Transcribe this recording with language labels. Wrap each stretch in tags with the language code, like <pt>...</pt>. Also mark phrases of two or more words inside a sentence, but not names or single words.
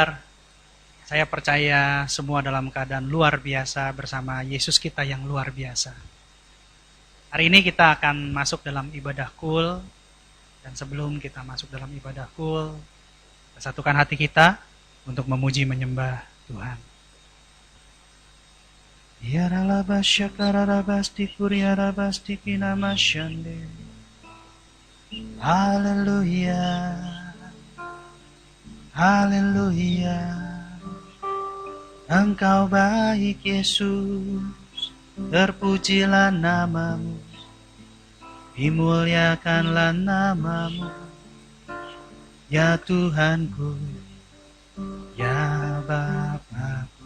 <id>Saya percaya semua dalam keadaan luar biasa bersama Yesus kita yang luar biasa. Hari ini kita akan masuk dalam ibadah kul, dan sebelum kita masuk dalam ibadah kul, kita satukan hati kita untuk memuji menyembah Tuhan. Ya ralabasya kararabasti kuryarabasti kinamasyande. Haleluya. Haleluya, Engkau baik Yesus, terpujilah namamu, dimuliakanlah namamu, ya Tuhanku, ya Bapakku.</id>